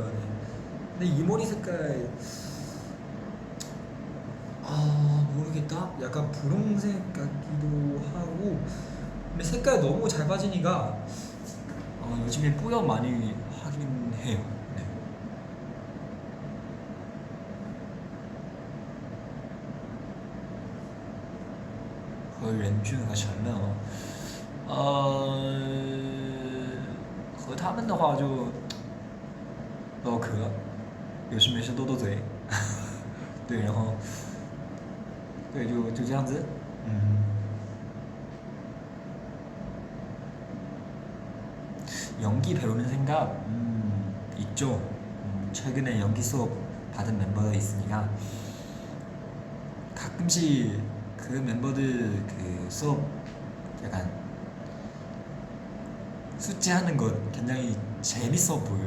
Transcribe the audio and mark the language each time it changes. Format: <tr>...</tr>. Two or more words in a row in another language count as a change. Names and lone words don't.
<ko>네. 근데 이 머리 색깔 모르겠다. 약간 분홍색 같기도 하고. 근데 색깔 너무 잘 빠지니까 요즘에 뿌연 많이 하긴 해요. 네.</ko> <zh>和任俊和陈乐吗？和他们的话就唠嗑，有事没事斗斗嘴，对，然后对就这样子，</zh> <ko>연기 배우는 생각 있죠. 최근에 연기 수업 받은 멤버들 있으니까 가끔씩 그 멤버들 그 수업 약간 숙제하는 것 굉장히 재밌어 보여요.</ko>